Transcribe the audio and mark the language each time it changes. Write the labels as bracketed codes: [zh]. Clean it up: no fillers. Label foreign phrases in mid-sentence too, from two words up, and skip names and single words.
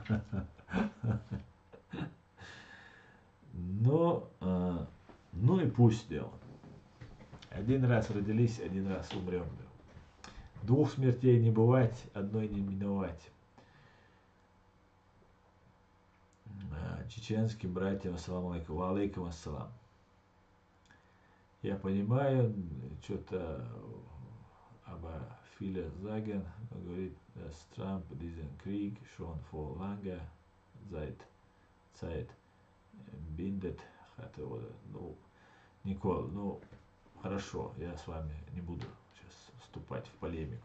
[ru] Но, ну и пусть дело. Один раз родились, один раз умрем. Двух смертей не бывать, одной не миновать. Чеченским братьям, [ar] السلام عليكم وعليكم السلام. [ru] Я понимаю, что-то [de] aber viele sagen, [ru] говорит, [de] dass Trump diesen Krieg schon vor langer Zeit bindet hatte, oder, [ru] ну, Никол, ну, хорошо, я с вами не буду сейчас вступать в полемику.